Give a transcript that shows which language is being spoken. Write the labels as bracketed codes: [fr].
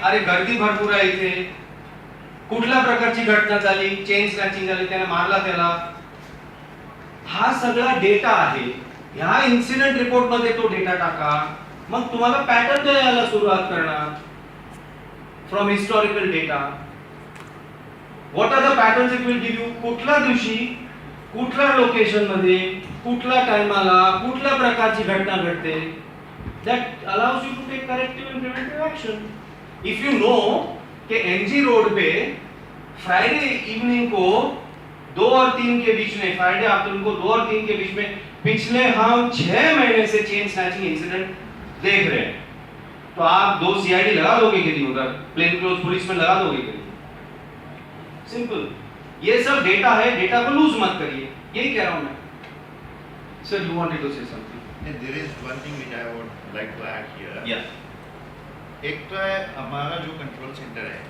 [mr] अरे गर्दी भरपूर आहे इथे, कुठल्या प्रकारची घटना झाली, चेन स्नॅचिंग झाली, त्याने मारला त्याला, हा सगळा डेटा आहे। ह्या इन्सिडेंट रिपोर्ट मध्ये तो डेटा टाका, मग तुम्हाला पॅटर्न द्यायला सुरुवात करणार [en] From historical data. What are the patterns it will give you? [mr] कुठल्या दिवशी, कुठल्या लोकेशन मध्ये, कुठल्या टाइमाला, कुठल्या प्रकारची घटना घडते, [en] that allows you to take corrective and preventive action. If you know [hi] कि एमजी रोड पे फ्राइडे इवनिंग को 2 और 3 के बीच में, फ्राइडे आफ्टरनून को 2 और 3 के बीच में पिछले हम 6 महीने से चेन स्नैचिंग इंसिडेंट देख रहे हैं, तो आप 2 सीआईडी लगा दोगे कि नहीं? उधर प्लेन क्लोथ पुलिस में लगा दोगे कि नहीं? सिंपल। ये सब डेटा है, डेटा को लूज मत करिए, यही कह रहा हूं मैं। [en] Sir, you wanted to say something? There is one thing which I would like to add here. Yeah. [hi] एक तो है हमारा जो कंट्रोल सेंटर है,